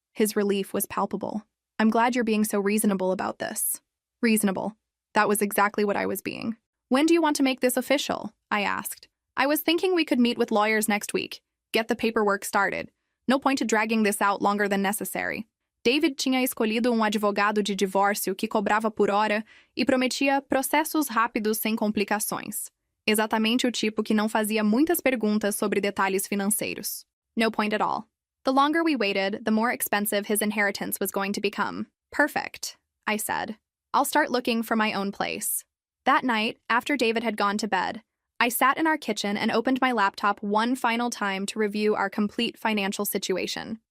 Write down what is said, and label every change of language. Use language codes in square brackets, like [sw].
[en] His relief was palpable. I'm glad you're being so reasonable about this. Reasonable. That was exactly what I was being. When do you want to make this official? I asked. I was thinking we could meet with lawyers next week. Get the paperwork started. No point to dragging this out longer than necessary. [pt] David tinha escolhido advogado de divórcio que cobrava por hora e prometia processos rápidos sem complicações. Exatamente o tipo que não fazia muitas perguntas sobre detalhes financeiros. [en] No point at all. The longer we waited, the more expensive his inheritance was going to become. Perfect, I said. I'll start looking for my own place. That night, after David had gone to bed, I sat in our kitchen and opened my laptop one final time to review our complete financial situation.